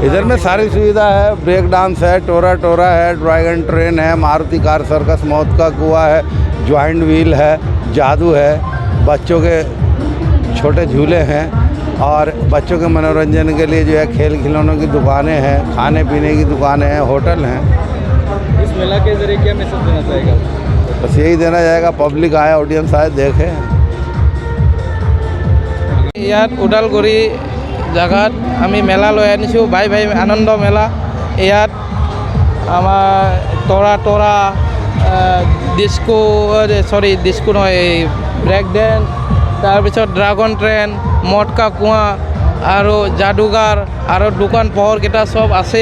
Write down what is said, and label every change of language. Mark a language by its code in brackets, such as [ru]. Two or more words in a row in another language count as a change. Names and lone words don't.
[hi] इधर में सारी सुविधा है, [en] break dance [hi] है, टोरा है, [en] dragon train [hi] है, मारुति कार सर्कस, मौत का कुआं है, [en] giant wheel [hi] है, जादू है, बच्चों के छोटे झूले हैं और बच्चों के मनोरंजन के लिए जो है खेल खिलौनों की दुकानें हैं, खाने पीने की दुकानें हैं, होटल हैं। इस मेला के जरिए क्या मैसेज देना चाहेगा? बस यही देना जाएगा, पब्लिक आए, ऑडियंस आए, देखे। [as] ইয়াত ওদালগুৰি জাগাত আমি মেলা লৈ আনিছোঁ বাই আনন্দ মেলা। ইয়াত আমাৰ তৰা ডিস্কো নহয়, [en] break dance, [as] তাৰপিছত [en] dragon train, [as] মটকা কুঁৱা আৰু যাদুগাৰ আৰু দোকান পোহৰকেইটা চব আছে।